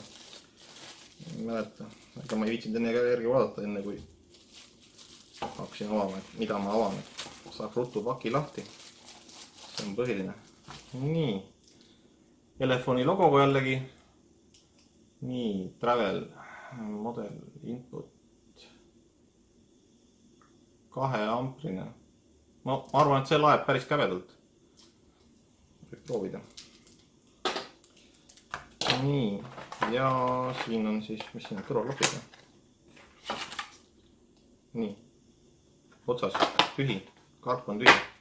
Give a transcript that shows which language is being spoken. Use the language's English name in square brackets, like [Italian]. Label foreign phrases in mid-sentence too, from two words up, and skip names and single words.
[Estonian] Ei mäleta. Aga ma ei viitsinud enne järgi vaadata, enne kui hakkasin avama, et mida ma avan. Saaks ruttu paki lahti. See on põhiline. Nii. Telefoni logoga jällegi. Nii, [English] travel, model, input. [Estonian] 2 amprine. Ma arvan, et see laeb päris kävedalt. Võib proovida. Nii, ja siin on siis, mis siin on kõrvaklapid. Nii, otsas, tühi, karp on tühi.